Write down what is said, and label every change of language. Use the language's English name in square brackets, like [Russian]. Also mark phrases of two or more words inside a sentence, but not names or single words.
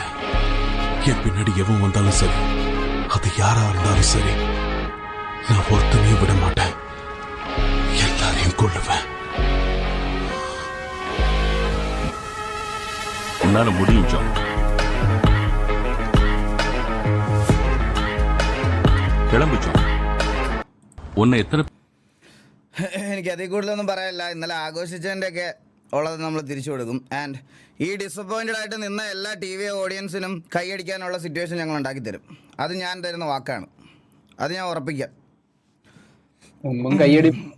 [Tamil] என் பின்னாடி எவன் வந்தாலும் சரி, அது யாரா இருந்தாலும் சரி, நான் ஒருத்தனையும் விட மாட்டேன். எல்லாரையும் கொல்லுவேன். உன்னால முடியும் ஜான். கிளம்பு ஜான். உன்னை எத்தனை [Malayalam] എനിക്ക് അതിൽ കൂടുതലൊന്നും പറയാനില്ല. ഇന്നലെ ആഘോഷിച്ചതിൻ്റെ ഒക്കെ ഉള്ളത് നമ്മൾ തിരിച്ചു കൊടുക്കും. ആൻഡ് ഈ ഡിസപ്പോയിൻറ്റഡ് ആയിട്ട് നിന്ന എല്ലാ ടി വി ഓഡിയൻസിനും കൈയടിക്കാനുള്ള സിറ്റുവേഷൻ ഞങ്ങൾ ഉണ്ടാക്കി തരും. അത് ഞാൻ തരുന്ന വാക്കാണ്, അത് ഞാൻ ഉറപ്പിക്കാം. മുമ്പും കയ്യടി